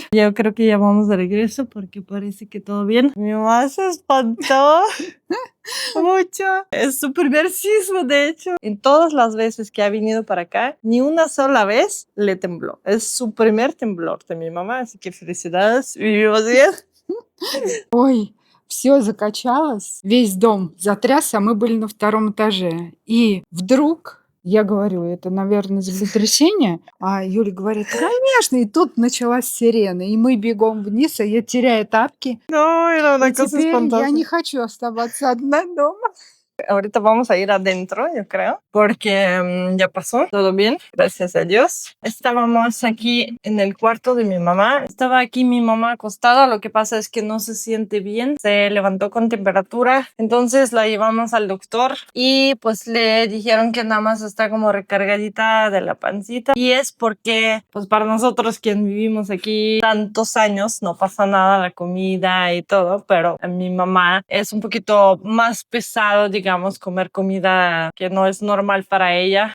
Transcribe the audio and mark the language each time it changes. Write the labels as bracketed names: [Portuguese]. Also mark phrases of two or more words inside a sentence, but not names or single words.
[Spanish] Yo creo que ya vamos de regreso porque parece que todo bien. Mi mamá se espantó mucho. Es su primer sismo, de hecho. En todas las veces que ha venido para acá, ni una sola vez le tembló. Es su primer temblor de mi mamá, así que felicidades. Vivimos bien. [Russian] Ой, все закачалось, весь дом затрясся, а мы были на втором этаже. И вдруг, я говорю, это, наверное, землетрясение, а Юля говорит, конечно, и тут началась сирена, и мы бегом вниз, а я теряю тапки, [Spanish] No, era una [Russian] и [Spanish] cosa [Russian] теперь я [Spanish] espantosa. [Russian] не хочу оставаться одна дома. [Spanish] Ahorita vamos a ir adentro, yo creo, porque ya pasó, todo bien, gracias a Dios. Estábamos aquí en el cuarto de mi mamá. Estaba aquí mi mamá acostada, lo que pasa es que no se siente bien, se levantó con temperatura, entonces la llevamos al doctor y pues le dijeron que nada más está como recargadita de la pancita y es porque pues para nosotros quien vivimos aquí tantos años no pasa nada, la comida y todo, pero a mi mamá es un poquito más pesado, digamos, comer comida que no es normal para ella.